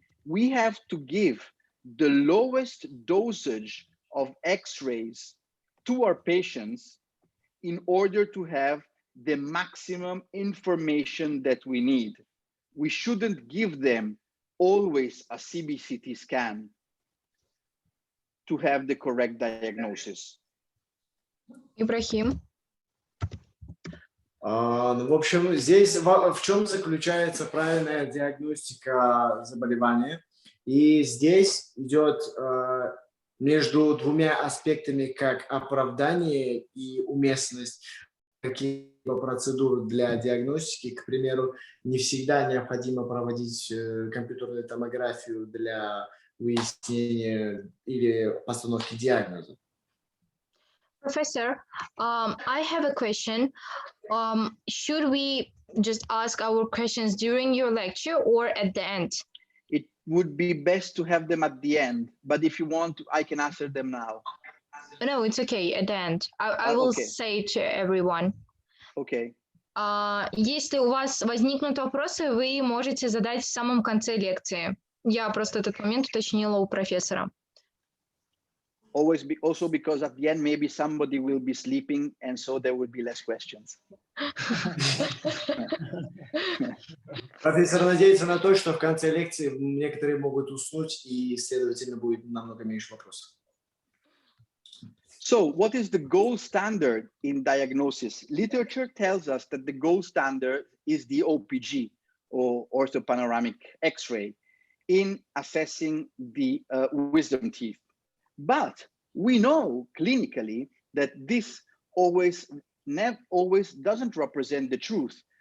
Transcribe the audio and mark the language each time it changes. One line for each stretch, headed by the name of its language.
English: We have to give the lowest dosage of X-rays to our patients in order to have the maximum information that we need. We shouldn't give them always a CBCT scan to have the correct diagnosis.
Russian: Ибрахим. В общем, здесь в чем заключается правильная диагностика заболевания? И здесь идет между двумя аспектами, как оправдание и уместность каких-либо процедур для диагностики. К примеру, не всегда необходимо проводить компьютерную томографию для выяснения или постановки диагноза.
English: Professor, I have a question. Should we just ask our questions during your lecture or at the end? It would be best to have them at the end, but if you want, I can answer them now. No, it's okay, at the end. I will okay. say to everyone. Okay.
Russian: Если у вас возникнут вопросы, вы можете задать в самом конце лекции. Я просто этот момент уточнила у профессора.
English: Also because at the end maybe somebody will be sleeping and so there will be less questions.
Russian: Профессор надеется на то, что в конце лекции некоторые могут уснуть и, следовательно, будет намного меньше вопросов.
English: So what is the gold standard in diagnosis? Literature tells us that the gold standard is the OPG, or orthopanoramic X-ray, in assessing the wisdom teeth. But we know clinically that this always doesn't represent the truth.